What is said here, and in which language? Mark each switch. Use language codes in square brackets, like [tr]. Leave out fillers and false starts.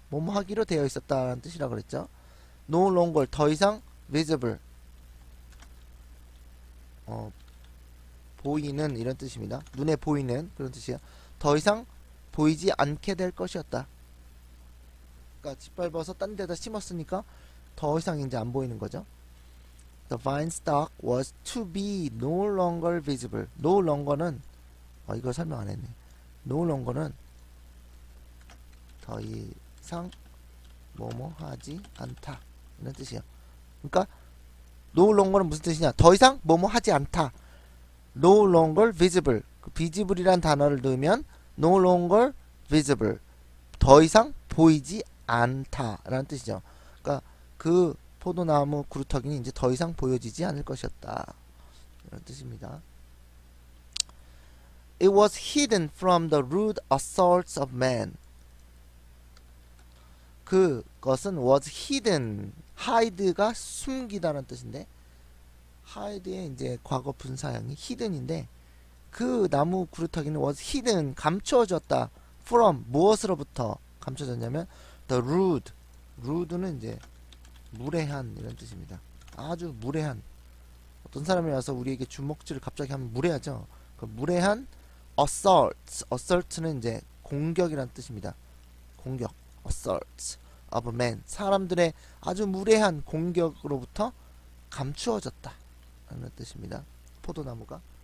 [ko] 뭐뭐 하기로 되어 있었다라는 뜻이라고 그랬죠. [en] No longer [ko] 더 이상 visible 보이는 이런 뜻입니다. 눈에 보이는 그런 뜻이에요. 더 이상 보이지 않게 될 것이었다. 그러니까 짓밟아서 딴 데다 심었으니까 더 이상 이제 안 보이는 거죠. [en] The vine stock was to be no longer visible. [ko] No longer는 이거 설명 안 했네. No longer는 더 이상 뭐뭐 하지 않다 이런 뜻이에요. 그러니까 no longer는 무슨 뜻이냐? 더 이상 뭐뭐 하지 않다. [en] No longer visible. [ko] 그 visible이란 단어를 넣으면 [en] no longer visible. [ko] 더 이상 보이지 않다라는 뜻이죠. 그러니까 그 포도나무 그루터기는 이제 더 이상 보여지지 않을 것이었다. 이런 뜻입니다. [en] It was hidden from the rude assaults of man. [ko] 그것은 was hidden. hide가 숨기다라는 뜻인데 hide의 이제 과거 분사형이 hidden인데 그 나무 그루터기는 was hidden. 감춰졌다. from 무엇으로부터 감춰졌냐면 the rude. rude는 이제 무례한 이런 뜻입니다. 아주 무례한 어떤 사람이 와서 우리에게 주먹질을 갑자기 하면 무례하죠. 그 무례한 assault는 이제 공격이란 뜻입니다. 공격 [en] assault of man [ko] 사람들의 아주 무례한 공격으로부터 감추어졌다 라는 뜻입니다. 포도나무가.